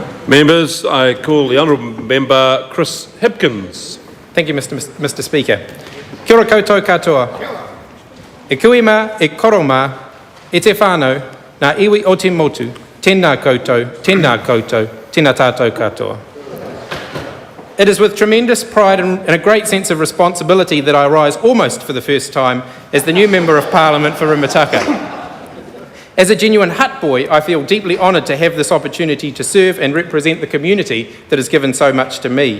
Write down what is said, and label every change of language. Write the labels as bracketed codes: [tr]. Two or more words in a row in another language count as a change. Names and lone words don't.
[en] Members, I call the Honourable Member Chris Hipkins. Thank you, Mr. Speaker. [mi] Kia ora koutou katoa. E kuima, e koroma, e te whānau, nā iwi o te motu, tēnā koutou, tēnā tātou katoa. [en] It is with tremendous pride and a great sense of responsibility that I rise almost for the first time as the new Member of Parliament for Rimutaka. As a genuine Hutt boy, I feel deeply honoured to have this opportunity to serve and represent the community that has given so much to me.